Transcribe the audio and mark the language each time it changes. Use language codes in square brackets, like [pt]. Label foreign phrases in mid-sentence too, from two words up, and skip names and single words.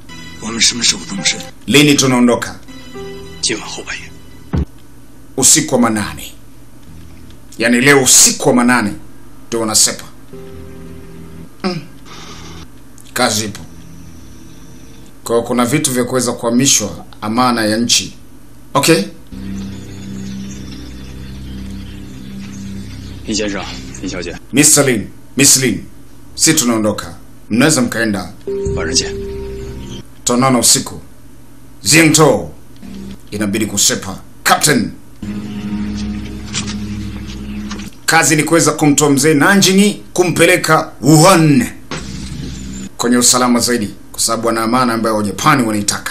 [sw] Lini tunaondoka? Usiku wa manane. Yaani leo usiku wa manane ndio wanasepa. Kazi ipo. Kwa kuna vitu vya kuweza kuhamishwa, amana ya nchi. Okay? [zh] Li 先生，李小姐， [sw] Mr. Lin, Miss Lin, si tunaondoka. Mnaweza mkaenda. [zh] 晚上见。 [sw] Tunaona usiku. Jingto inabidi kusepa. Captain, kazi ni kuweza kumtoa mzee Nanjing kumpeleka Wuhan kwenye usalama zaidi, kwa sababu ana amana ambayo Wajapani wanaitaka.